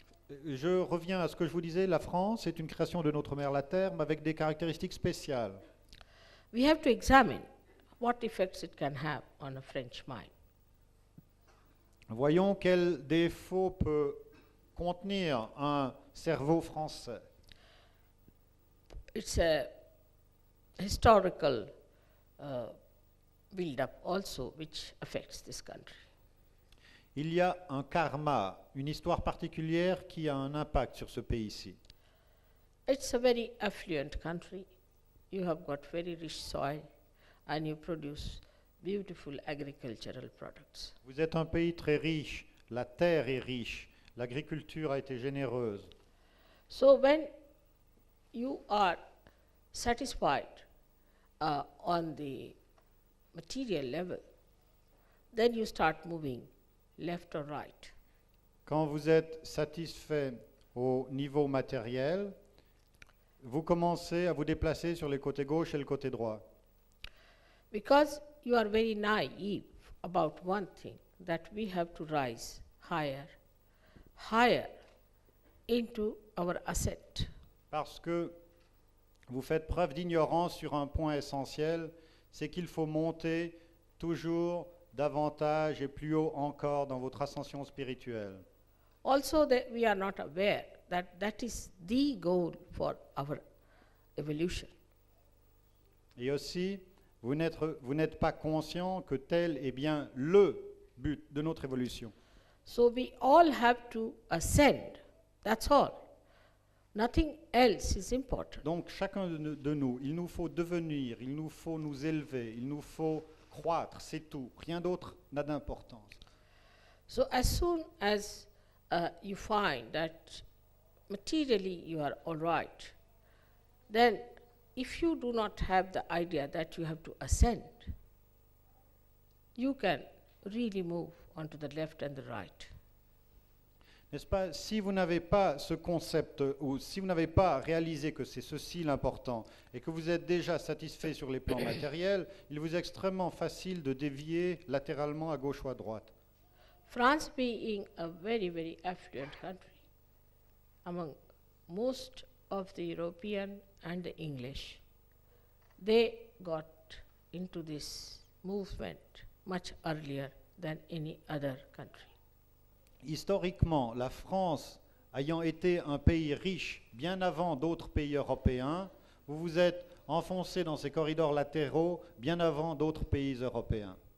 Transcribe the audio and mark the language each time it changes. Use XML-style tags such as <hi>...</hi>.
<fr>je reviens à ce que je vous disais, la France est une création de notre mère la Terre, mais avec des caractéristiques spéciales.</fr> <en>We have to examine what effects it can have on a French mind.</en> <fr>Voyons quel défaut peut contenir un cerveau français.</fr> <en>It's a historical build-up also which affects this country.</en> <fr>Il y a un karma, une histoire particulière qui a un impact sur ce pays-ci.</fr> <en>It's a very affluent country. You have got very rich soil and you produce beautiful agricultural products.</en> <fr>Vous êtes un pays très riche, la terre est riche, l'agriculture a été généreuse.</fr> <en>So when you are satisfied on the material level, then you start moving left or right.</en> <fr>Quand vous êtes satisfait au niveau matériel, vous commencez à vous déplacer sur les côtés gauche et le côté droit.</fr> <en>Because you are very naive about one thing, that we have to rise higher, higher into our ascent.</en> <fr>Parce que vous faites preuve d'ignorance sur un point essentiel, c'est qu'il faut monter toujours davantage et plus haut encore dans votre ascension spirituelle.</fr> <en>Also, that we are not aware that that is the goal for our evolution.</en> <fr>Et aussi, vous n'êtes pas conscient que tel est bien le but de notre évolution.</fr> <en>So we all have to ascend, that's all. Nothing else is important.</en> <fr>Donc chacun de nous, il nous faut devenir, il nous faut nous élever, il nous faut croître, c'est tout. Rien d'autre n'a d'importance.</fr> <en>So as soon as you find that materially you are all right, then if you do not have the idea that you have to ascend, you can really move onto the left and the right.</en> <fr>N'est-ce pas? Si vous n'avez pas ce concept, ou si vous n'avez pas réalisé que c'est ceci l'important, et que vous êtes déjà satisfait sur les plans matériels, il vous est extrêmement facile de dévier latéralement à gauche ou à droite.</fr> <en>France being a very, very affluent country, among most of the European and the English, they got into this movement much earlier than any other country.</en> <fr>Historiquement, la France ayant été un pays riche bien avant d'autres pays européens, vous vous êtes enfoncé dans ces corridors latéraux bien avant d'autres pays européens.</fr>